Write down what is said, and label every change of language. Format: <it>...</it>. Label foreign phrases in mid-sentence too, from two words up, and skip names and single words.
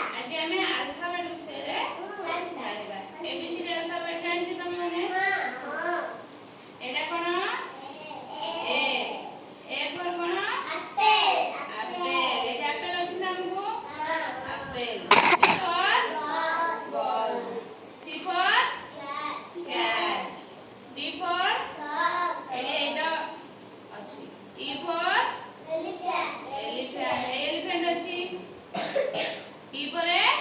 <or>ଆଜି ଆମେ ଆଲଫାବେଟ୍ ବିଷୟରେ ଜାଣିବା। ABCD ଆଲଫାବେଟ୍ ଜାଣିଛ ତମେ ମାନେ? ଏଟା କଣ? ଏ।</or> <en>A for</en> <or>କଣ? ଆପେଲ। ଏଠି ଆପେଲ ଅଛି ନା ଆମକୁ?</or> <en>ଆପେଲ। B for ball. C for cat. D for</en> <or>ଏଇଟା ଅଛି।</or> <en>E for elephant ଅଛି।</en> <or>E ପରେ</or>